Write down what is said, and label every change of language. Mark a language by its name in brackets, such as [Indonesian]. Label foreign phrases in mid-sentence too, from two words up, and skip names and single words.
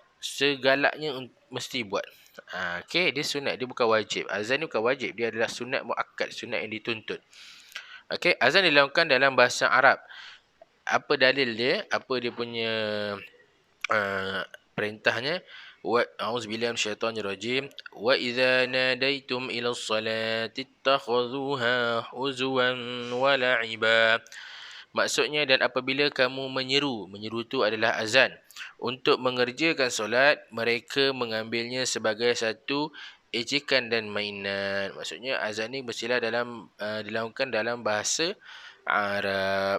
[Malay] Segalanya mesti buat. Okey, dia sunat, dia bukan wajib. Azan ni bukan wajib, dia adalah sunat muakkad, sunat yang dituntut. Okey, azan dilakukan dalam bahasa Arab. Apa dalil dia? Apa dia punya perintahnya? [Arabic] أعوذ بالله من الشيطان الرجيم. وإذا ناديتم إلى الصلاة اتخذوها هزوا ولعبا. [Malay] Maksudnya, dan apabila kamu menyeru tu adalah azan, untuk mengerjakan solat, mereka mengambilnya sebagai satu ejekan dan mainan. Maksudnya azan ni mestilah dilakukan dalam bahasa Arab.